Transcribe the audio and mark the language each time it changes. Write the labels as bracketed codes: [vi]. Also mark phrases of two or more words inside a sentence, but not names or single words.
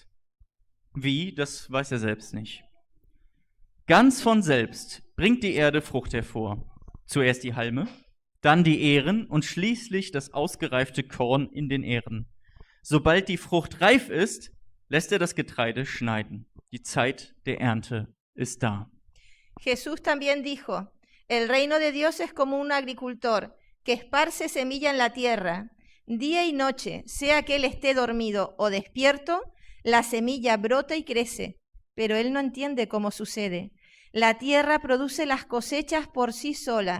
[de] Wie, das weiß er selbst nicht. Ganz von selbst bringt die Erde Frucht hervor. Zuerst die Halme, dann die Ähren und schließlich das ausgereifte Korn in den Ähren. Sobald die Frucht reif ist, lässt er das Getreide schneiden. Die Zeit der Ernte ist da. [es] Jesús también dijo, el reino de Dios es como un agricultor que esparce semilla en la tierra. Día y noche, sea que él esté dormido o despierto, la semilla brota y crece, pero él no entiende cómo sucede. La tierra produce las cosechas por sí sola.